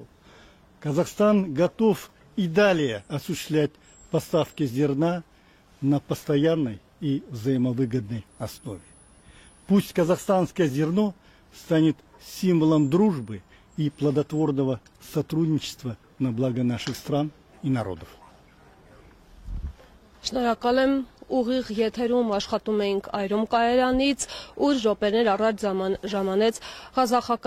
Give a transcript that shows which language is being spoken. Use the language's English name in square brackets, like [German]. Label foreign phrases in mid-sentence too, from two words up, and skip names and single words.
[Russian] Казахстан готов и далее осуществлять поставки зерна на постоянной и взаимовыгодной основе. Пусть казахстанское зерно станет символом дружбы и плодотворного сотрудничества на благо наших стран и народов. [Armenian] Շնորհակալ եմ, ուղիղ եթերում աշխատում էինք այրում կայարանից, ուր րոպեներ առաջ ժամանեց ղազախական